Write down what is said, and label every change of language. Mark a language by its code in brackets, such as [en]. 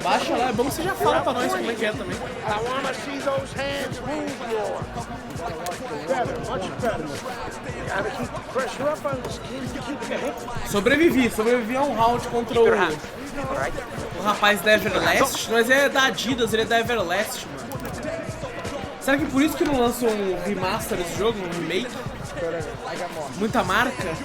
[pt] Baixa lá, é bom que você já fala pra nós como é que é também. [en] I wanna see those hands move more. Better, much better. You gotta keep the pressure up on the skin to keep your head. [pt] Sobrevivi a um round contra o rapaz da Everlast. Nós é da Adidas, ele é da Everlast, mano. Será que por isso que não lançam um remaster desse jogo, um remake? Muita marca?